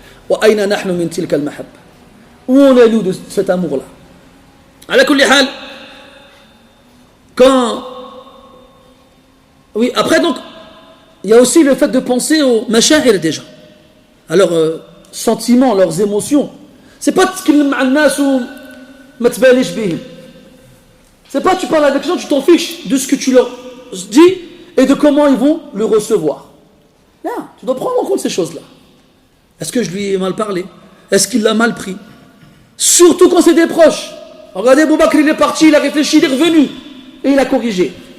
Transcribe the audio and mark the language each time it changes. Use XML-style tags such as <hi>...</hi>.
<ar>وأين نحن من تلك المحبة?</ar> <fr>Où on est nous de cet amour-là?</fr> <ar>على كل حال,</ar> <fr>quand oui, après donc il y a aussi le fait de penser aux mashahir des gens, à leurs sentiments, leurs émotions. C'est pas</fr> <ar>تتكلم مع الناس وما تباليش بهم.</ar> <fr>C'est pas tu parles avec les gens, tu t'en fiches de ce que tu leur dis et de comment ils vont le recevoir. Là, tu dois prendre en compte ces choses-là. Est-ce que je lui ai mal parlé? Est-ce qu'il l'a mal pris? Surtout quand c'est des proches. Regardez, Abou Bakr, il est parti, il a réfléchi, il est revenu et il a corrigé.</fr>